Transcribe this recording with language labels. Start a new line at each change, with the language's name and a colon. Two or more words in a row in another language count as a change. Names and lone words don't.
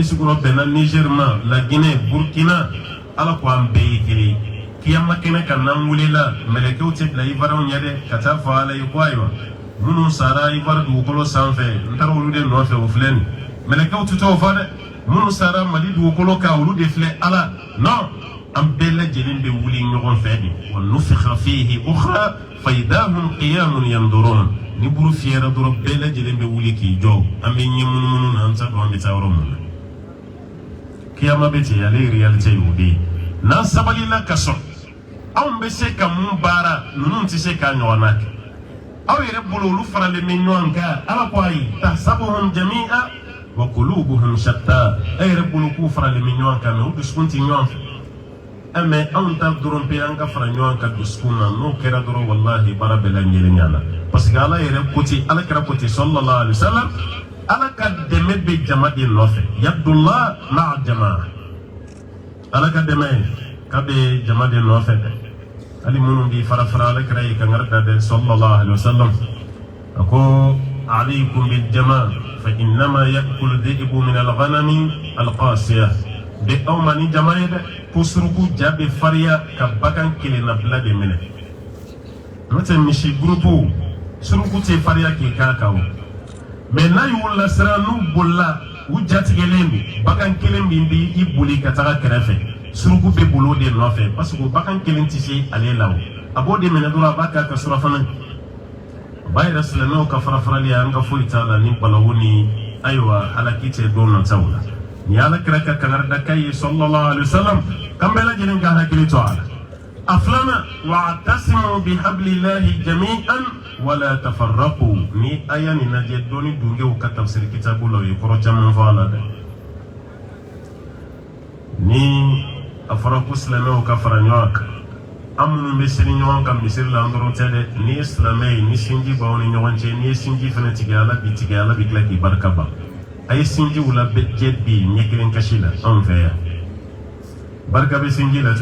Bambara: sigiyɔrɔ bɛnna niger ma la guinée burkina ala ko an bɛɛ ye kelen kiyama kɛnɛ kan n'an welela mɛlɛkɛw tɛ bila ivoirɛnw ɲɛ dɛ ka taa fɔ ala ye ko ayiwa minnu sara ivoire dugukolo sanfɛ n taara olu de nɔfɛ o filɛ nin mɛlɛkɛw tɛ t'o fɔ dɛ minnu sara mali dugukolo kan olu de filɛ ala non an bɛɛ lajɛlen bɛ wuli ɲɔgɔn fɛ de wa
Arabic: نفخ فيه أخرى فإذا هم قيام ينظرون
Bambara: ni buru fiyɛra dɔrɔn bɛɛ lajɛlen bɛ wuli k'i jɔ an bɛ ɲɛ munumunu na an t'a dɔn an bɛ taa yɔrɔ min na kiyama bɛ ten ale réalité y'o de ye n'an sabalila ka sɔn anw bɛ se ka mun baara ninnu tɛ se k'a ɲɔgɔnna kɛ aw yɛrɛ bolo olu faralen bɛ ɲɔgɔn kan ala ko ayi
Arabic: تحسبهم جميعا و قلوبهم شتى
Bambara: a yɛrɛ bolo k'u faralen bɛ ɲɔgɔn kan mɛ u dusukun tɛ ɲɔgɔn fɛ mais anw ta dɔrɔn pe an ka fara ɲɔgɔn kan dusukun na n'o kɛra dɔrɔn wallahi baara bɛɛ lajɛlen ɲana
French: parce que
Bambara: ala yɛrɛ côté ala kɛra côté
Arabic: صلى الله عليه وسلم
Bambara: ala ka dɛmɛ bɛ jama de nɔfɛ
Arabic: يد الله مع الجماعة
Bambara: ala ka dɛmɛ k'a bɛ jama de nɔfɛ dɛ hali minnu b'i fara fara ala kɛra ye kangari da dɛ
Arabic: صلى الله عليه وسلم
Bambara: a ko
Arabic: عليكم بالجماعة فإنما يأكل الذئب من الغنم القاصية
Bambara: bɛ aw ma ni jama ye dɛ ko suruku ja bɛ fariya ka bagan kelenna bila de minɛ n'o tɛ misi gurupu suruku tɛ fariya k'i k'a kan o mɛ n'a y'u lasira n'u bolila u jatigɛlen don bagan kelen min bɛ i boli ka taga kɛrɛfɛ suruku bɛ bolo de nɔfɛ
French: parce que
Bambara: bagan kelen tɛ se ale la o a b'o de minɛ dɔrɔn a b'a k'a ka surafana o b'a yɛrɛ silamɛw ka farafarali an ka foyi t'a la ni balawu ni ayiwa halaki tɛ don nataw la ni ala kira ka kangari da k'a ye
Arabic: صلى الله عليه وسلم
Bambara: kan bɛɛ lajɛlen ka hakili to a la a filanan
Arabic: واعتصموا بحبل الله جميعا ولا تفرقوا
Bambara: ni aya nin lajɛ dɔɔni dungew ka tafsir kitabu la o ye kɔrɔ caman fɔ a la dɛ ni a fɔra ko silamɛw ka fara ɲɔgɔn kan an minnu bɛ seli ɲɔgɔn kan misiri la an dɔrɔn tɛ dɛ ni ye silamɛ ye ni sinji b'aw ni ɲɔgɔn cɛ n'i ye sinji fana tigɛ ala b'i tigɛ ala b'i tila k'i barika ban a ye sinjiw labɛn bi ɲɛ kelen kasi la anw fɛ yan barika bɛ sinji la